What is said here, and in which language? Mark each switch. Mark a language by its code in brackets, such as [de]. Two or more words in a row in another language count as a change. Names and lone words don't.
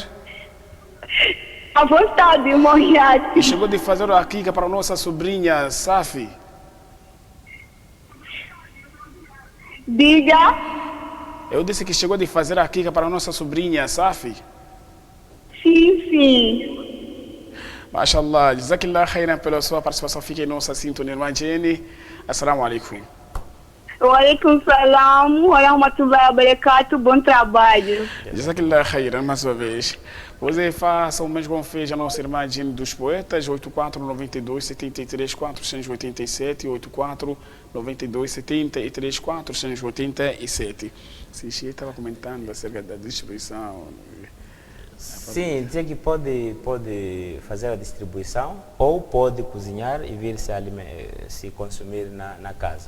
[pt] À vontade, Mohiati. Chegou de fazer a kika para a nossa sobrinha Safi? Diga. Eu disse que chegou de fazer a kika para a nossa sobrinha Safi? Sim. [ar] ما شاء الله، جزاك الله خيرا [pt] pela sua participação. Fique em nossa sintonia, irmã Jenny. [ar] السلام عليكم. وعليكم السلام ورحمة الله وبركاته. [pt] Bom trabalho. [ar] جزاك الله خيرا, [pt] mais uma vez. Você faça o mesmo como fez a nossa irmã Jenny dos Poetas, 84 92 73 487, 84 92 73 487. Xixi estava comentando acerca da distribuição. Sim, dizer que pode fazer a distribuição ou pode cozinhar e vir se consumir na casa.